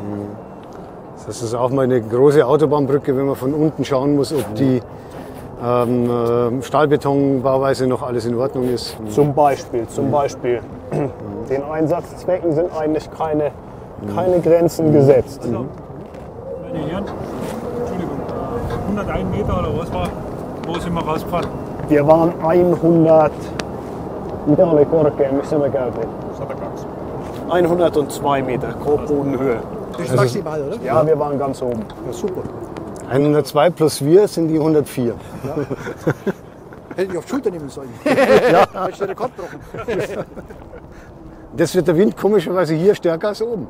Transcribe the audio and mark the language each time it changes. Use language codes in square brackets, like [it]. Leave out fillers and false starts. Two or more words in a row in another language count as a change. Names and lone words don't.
[de] Das ist auch mal eine große Autobahnbrücke, wenn man von unten schauen muss, ob die Stahlbetonbauweise noch alles in Ordnung ist. Zum Beispiel. Den Einsatzzwecken sind eigentlich keine Grenzen gesetzt. Meine Herren, Entschuldigung, 101 Meter oder was war? Wo sind wir rausgefahren? Wir waren 100, [fi] mitä oli korkea, missä me käytiin? [de] 102. 102 Meter, Grobbodenhöhe. Das ist maximal, oder? Ja, wir waren ganz oben. Ja, super. 102 plus wir sind die 104. Hätte ich auf die Schulter nehmen sollen. Ja. Hätte ich den Rekord gebrochen. Das wird der Wind komischerweise hier stärker als oben.